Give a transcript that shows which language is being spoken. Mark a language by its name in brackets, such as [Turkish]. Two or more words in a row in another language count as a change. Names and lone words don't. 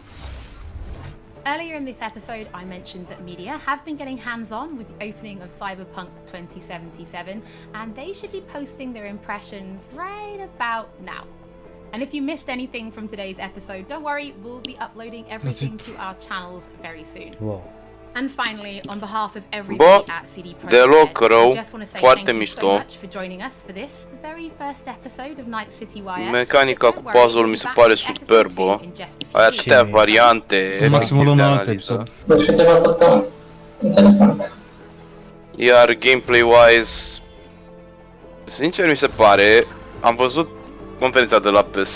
[English] Earlier in this episode, I mentioned that media have been getting hands-on with the opening of Cyberpunk 2077, and they should be posting their impressions right about now. And if you missed anything from today's episode, don't worry, we'll be uploading everything to our channels very soon. Wow. And finally, on behalf of everybody at CD Projekt Red, I just want to say thank you so much for joining us for this, the very first episode of Night City Wire. [Romanian] Mecanica cu puzzle mi se pare superbă. Ai atâtea variante. Maximul un alt episod. Deci câteva săptămâni. Interesant. Iar gameplay-wise, sincer mi se pare, am văzut conferința de la PS.